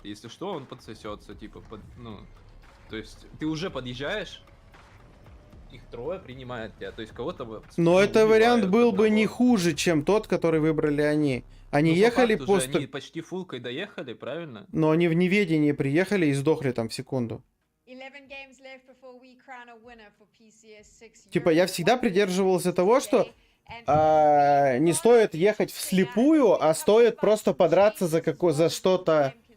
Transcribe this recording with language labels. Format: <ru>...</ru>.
<ru>Если что, он подсосется, типа, ну... То есть, ты уже подъезжаешь, их трое принимают тебя. То есть, кого-то... Но это вариант был бы не хуже, чем тот, который выбрали они. Они ехали просто... Они почти фулкой доехали, правильно? Но они в неведении приехали и сдохли там в секунду.</ru> <en>11 games left before we crown a winner for PCS6.</en> <ru>Типа, я всегда придерживался того, что</ru> <en>And</en> <ru>не стоит ехать вслепую, а стоит просто подраться за что-то.</ru>